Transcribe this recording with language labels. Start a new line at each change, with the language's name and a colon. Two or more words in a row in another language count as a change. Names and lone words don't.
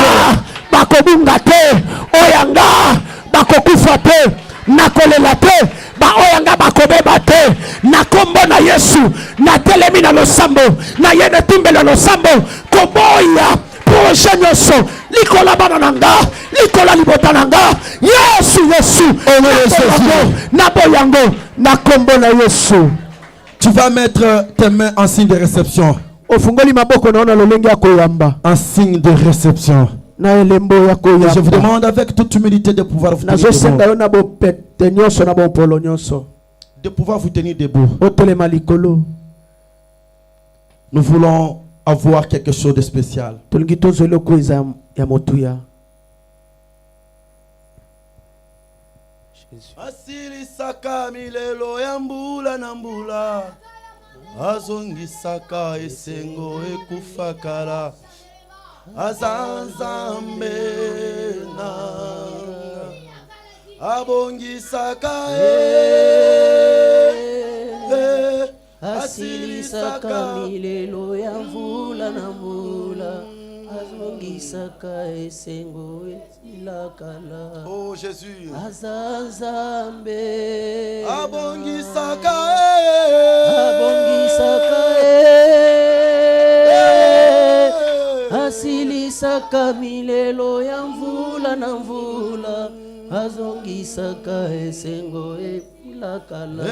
Lingala: bakobunga te oyanga bakokufa te nakolela te baoyanga bakobeba te na kombo na Yesu natelemi na losambo na ye netumbela losambo koboya projet nyonso likola bana na nga likola libota na nga Yesu na boyango na kombo na Yesu.
French: Tu vas mettre tes mains en signe de réception.
Lingala: Ofungoli maboko naona lolenge ya koyamba
French: En signe de réception.
Lingala: na elembo ya koyamba.
French: Je vous demande avec toute humilité de pouvoir vous tenir
Lingala: nazosenga
French: debout.
Lingala: yo na bopete nyonso na bopolo nyonso
French: De pouvoir vous tenir debout.
Lingala: otelema likolo.
French: Nous voulons avoir quelque chose de spécial.
Lingala: tolingi tozwa eloko eza ya motuya. Asilisaka milelo ya mbula na mbula, azongisaka esengo ekufakala, azanzambe nanga, abongisaka asilisaka milelo ya mvula na mvula, azongisaka esengo esilakala.
French: Oh Jésus,
Lingala: azazambe abongisaka asilisaka milelo ya mvula na mvula, azongisaka esengo esilakala.